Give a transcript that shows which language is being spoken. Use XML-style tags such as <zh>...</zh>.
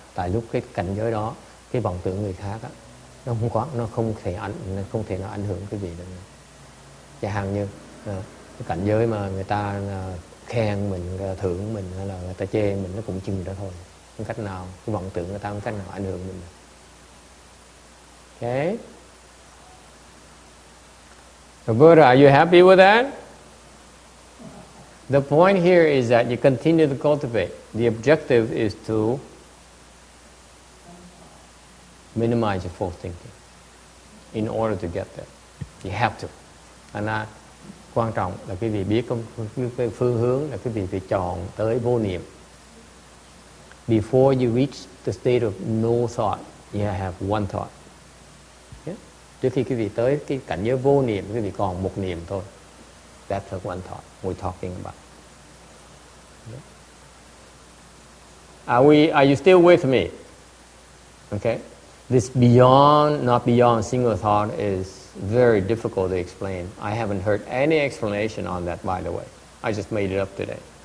<vi>Tại lúc cái cảnh giới đó, cái vọng tưởng người khác á, nó không thể nào ảnh hưởng cái gì được. Chẳng hạn như cái cảnh giới mà người ta khen mình, người ta thưởng mình, hay là người ta chê mình, nó cũng chừng đó thôi. Không cách nào, cái vọng tưởng người ta không cách nào ảnh hưởng mình được.</vi> <en>Okay. Vajra, are you happy with that? The point here is that you continue to cultivate. The objective is to minimize your false thinking in order to get there. You have to.</en> <vi>And quan trọng là quý vị biết cái phương hướng là quý vị phải chọn tới vô niệm.</vi> <en>Before you reach the state of no thought, you have one thought. Yeah?</en> <vi>Trước khi quý vị tới cái cảnh giới vô niệm, quý vị còn một niệm thôi.</vi> <en>That's the one thought we're talking about. Yeah? Are you still with me? Okay. This not beyond single thought is very difficult to explain. I haven't heard any explanation on that, by the way. I just made it up today.</en>